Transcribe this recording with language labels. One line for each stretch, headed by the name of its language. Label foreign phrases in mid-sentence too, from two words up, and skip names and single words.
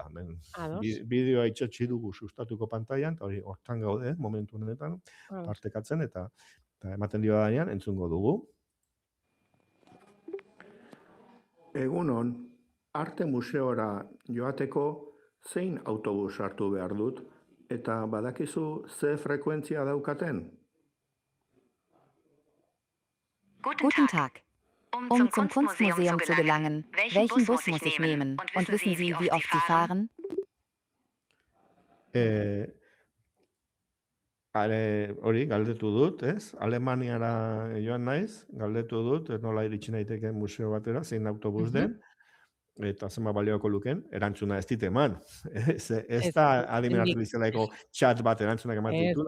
Basque: Bideoa itxotxi dugu sustatuko pantailan, eta hori hortan gaude, momentu honetan, partekatzen, eta ematen dio danean entzungo dugu. Egunon, arte museora joateko zein autobus hartu behar dut, eta badakizu ze frekuentzia daukaten?
German: Guten Tag. Um zum Kunstmuseum zu gelangen, welchen Bus muss ich nehmen? Und wissen Sie, wie oft Sie fahren?
Basque: Hori, galdetu dut, ez? Alemaniara joan naiz, galdetu dut, nola iritsi naiteke museo batera, zein autobus den, eta zenba balioko luken, erantzuna ez dit eman. Ez da adimen artifizialaiko chat bat erantzunak ematen dituna.